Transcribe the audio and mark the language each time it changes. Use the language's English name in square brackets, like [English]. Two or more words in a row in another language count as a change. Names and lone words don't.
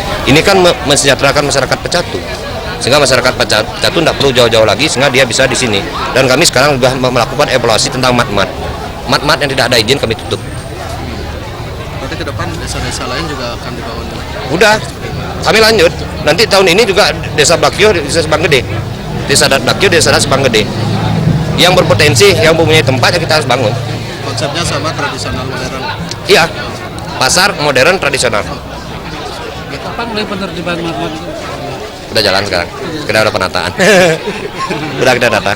[Indonesian] Ini kan mensejahterakan masyarakat Pecatu, sehingga masyarakat Pecatu tidak perlu jauh-jauh lagi, sehingga dia bisa di sini. Dan kami sekarang sudah melakukan evaluasi tentang mat-mat yang tidak ada izin kami tutup. Berarti ke depan desa-desa lain juga akan dibangun? Udah, kami lanjut. Nanti tahun ini juga Desa Bakio, Desa Sebanggede, Desa Adat Bakio, Desa Adat Sebanggede, yang berpotensi, yang mempunyai tempat yang kita harus bangun. Konsepnya sama, tradisional modern? Iya, pasar modern tradisional. Kapan mulai penertiban mat-mat itu? Udah jalan sekarang, kita udah penataan. Udah kita datang.